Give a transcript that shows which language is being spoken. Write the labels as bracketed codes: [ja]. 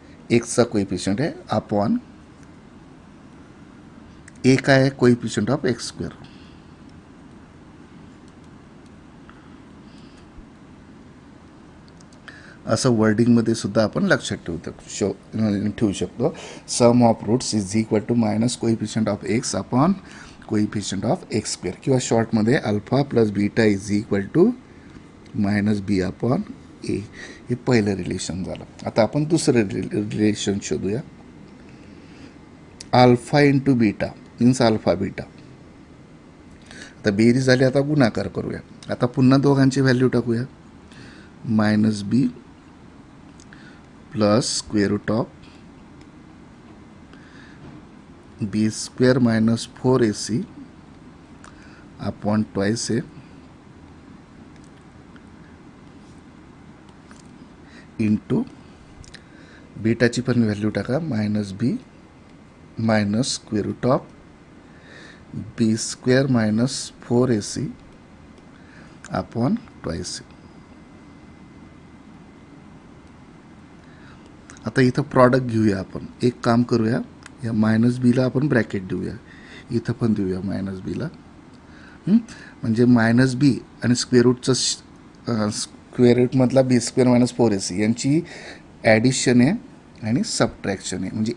[mr] एक्सचा कोइफिशियंट आहे अपॉन ए काय आहे, [en] Coefficient of x square. [mr] असं वर्डिंगमध्ये सुद्धा आपण लक्षात ठेवू शकतो. [en] sum of roots is equal to minus coefficient of x upon coefficient of x square, [mr] किंवा शॉर्टमध्ये [en] Alpha plus beta is equal to minus b upon a. [mr] हे पहिलं रिलेशन झालं. आता आपण दुसरं रिलेशन शोधूया. [en] Alpha into beta means alpha beta. [mr] आता बेरीज झाली, आता गुणाकार करूया. आता पुन्हा दोघांची व्हॅल्यू टाकूया. [en] minus b plus square root of b square minus 4ac upon twice a [mr] into बीटाची पण व्हॅल्यू टाका, [en] Minus b minus square root of b square minus 4ac upon twice a. [mr] आता इथं प्रॉडक्ट घेऊया आपण. एक काम करूया, या मायनस बीला आपण ब्रॅकेट देऊया, इथं पण देऊया मायनस बीला. म्हणजे मायनस बी आणि स्क्वेअर रूटचं स्क्वेअर रूटमधला [en] b square minus 4ac [mr] यांची ॲडिशन आहे आणि सबट्रॅक्शन आहे.